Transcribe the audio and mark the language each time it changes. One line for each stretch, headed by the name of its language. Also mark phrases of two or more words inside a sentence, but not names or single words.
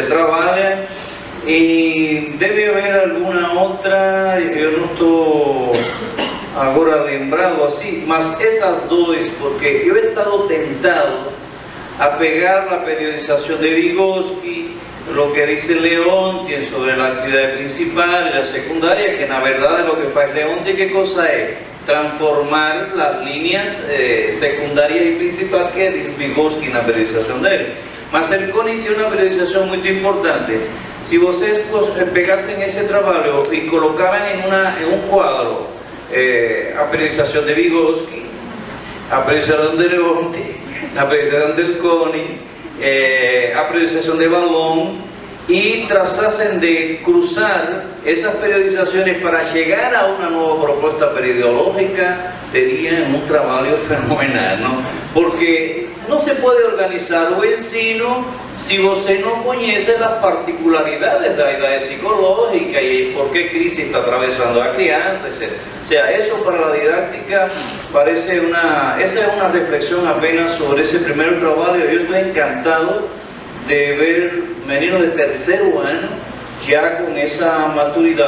Portuguese: trabalha, e deve haver alguma outra, eu não estou agora lembrado assim, mas essas duas, porque eu
Spanish: he estado
Portuguese: tentado a pegar a periodização de Vygotsky,
Spanish: lo que dice Leonti sobre la actividad principal y la secundaria, que
Portuguese: na verdade
Spanish: lo que faz Leonti, ¿qué cosa es? Transformar las líneas secundarias y principal que dice Vygotsky en la periodización de él. Mas el CONI tiene una periodización muy importante. Si vocês pegasen ese trabajo y colocaban en un cuadro a periodización de Vygotsky, a periodización de Leonti, a periodización del CONI, a periodización de Vallon, y trazasen de cruzar esas periodizaciones para llegar a una nueva propuesta periodológica, terían un trabajo fenomenal, ¿no? Porque no se puede organizar
Portuguese: o ensino
Spanish: si você no conoce las particularidades de la edad psicológica y por qué crisis está atravesando la crianza, etc. O sea, eso para la didáctica parece esa es una reflexión apenas sobre ese primer trabajo. Yo estoy encantado de ver meninos de tercero año ya con esa maturidad.